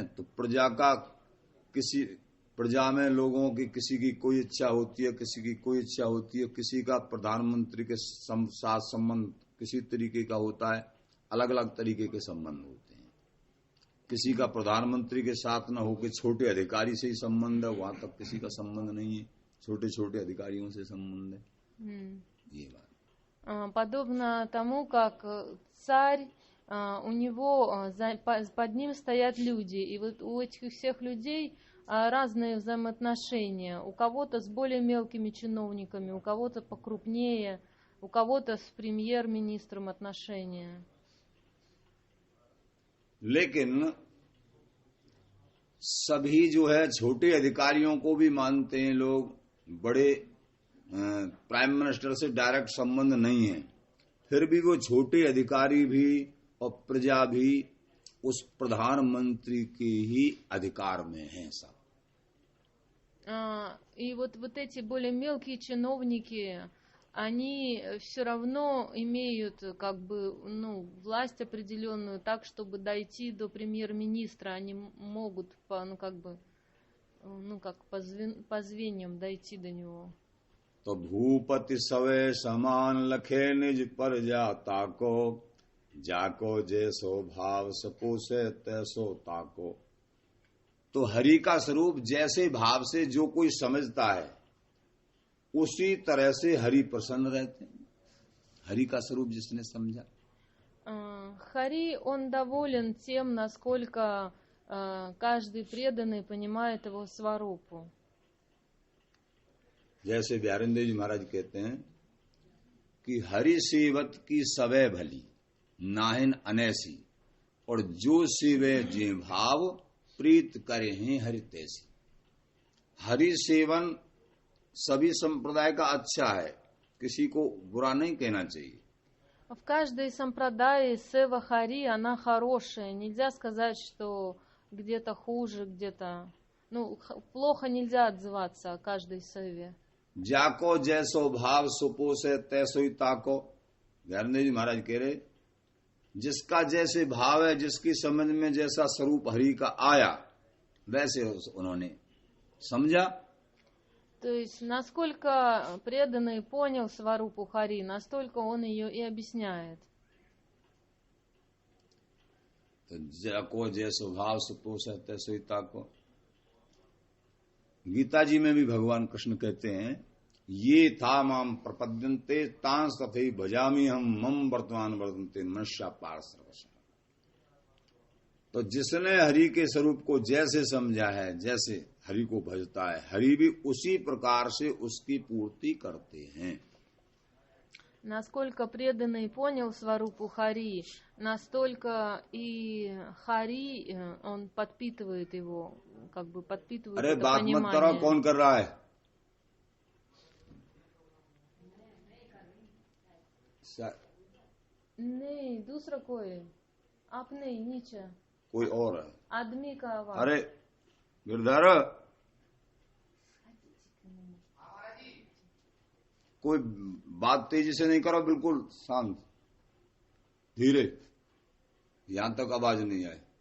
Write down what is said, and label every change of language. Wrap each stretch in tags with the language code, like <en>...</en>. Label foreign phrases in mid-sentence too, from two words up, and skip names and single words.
<hi>तो प्रजा का किसी प्रजा में लोगों की किसी की कोई इच्छा होती है, किसी की कोई इच्छा होती है, किसी का प्रधानमंत्री के साथ संबंध किसी तरीके का होता है, अलग अलग तरीके के संबंध होते हैं। किसी का प्रधानमंत्री के साथ न हो के छोटे अधिकारी से ही संबंध है, वहां तक किसी का संबंध नहीं है, छोटे छोटे अधिकारियों से संबंध है। ये बात</hi> <ru>подобно тому, как царь, у него под ним стоят люди, и вот у этих всех людей разные взаимоотношения. У кого-то с более мелкими чиновниками, у кого-то покрупнее, у кого-то с премьер-министром отношения.</ru> <hi>लेकिन सभी जो है छोटे अधिकारियों को भी मानते हैं लोग, बड़े</hi> <en>prime minister</en> <hi>से डायरेक्ट संबंध नहीं है, फिर भी वो छोटे अधिकारी भी और प्रजा भी उस प्रधानमंत्री के ही अधिकार में हैं सब।</hi> <ru>И вот эти более мелкие чиновники, они все равно имеют как бы, власть определенную, так, чтобы дойти до премьер-министра, они могут как по звеньям дойти до него.</ru> <hi>तो भूपति सवे समान लखे निज पर जाता को, जाको जैसो भाव सको से तैसो ताको। तो हरि का स्वरूप जैसे भाव से जो कोई समझता है उसी तरह से हरि प्रसन्न रहते हैं। हरि का स्वरूप जिसने समझा,</hi> <ru>Хари, он доволен тем, насколько каждый преданный понимает его сварупу.</ru> <hi>जैसे बिहारिंदेव जी महाराज कहते हैं कि हरि सेवत की सवै भली नाहिन अनैसी, और जो सेवे जे भाव प्रीत करे हैं हरि तैसी। हरि सेवन सभी संप्रदाय का अच्छा है, किसी को बुरा नहीं कहना चाहिए।</hi> <ru>В каждой сампрадае сева хари, она хорошая. Нельзя сказать, что где-то хуже, где-то... плохо нельзя отзываться о каждой севе.</ru> <hi>जाको जैसो भाव सुपो से तैसो ही ताको। बिहारिंदेव जी महाराज कह रहे, जिसका जैसे भाव है, जिसकी समझ में जैसा स्वरूप हरि का आया, वैसे उन्होंने समझा।</hi> <ru>То есть, насколько преданный понял сварупу хари, настолько он ее и объясняет.</ru> <hi>तो जाको जैसो भाव सुपो से तैसो ही ताको। गीता जी में भी भगवान कृष्ण कहते हैं,</hi> <sa>ये था माम प्रपद्यन्ते तांस तथे भजामी हम मम वर्तमान वर्तन्ते मनुष्या पार सर्वस्व।</sa> <hi>तो जिसने हरि के स्वरूप को जैसे समझा है, जैसे हरि को भजता है, हरि भी उसी प्रकार से उसकी पूर्ति करते हैं।</hi> <ru>Насколько преданный понял сварупу хари, настолько и хари, он подпитывает его, как бы подпитывает</ru> <hi>अरे</hi> <ru>это</ru> <hi>बात मत करो,</hi> <ru>понимание.</ru> <hi>कौन कर रहा है? नहीं, दूसरा कोई, आप नहीं, नीचे कोई और है? आदमी का आवाज. अरे गिरधर, कोई बात तेजी से नहीं करो, बिल्कुल शांत धीरे, यहां तक आवाज नहीं आए।</hi>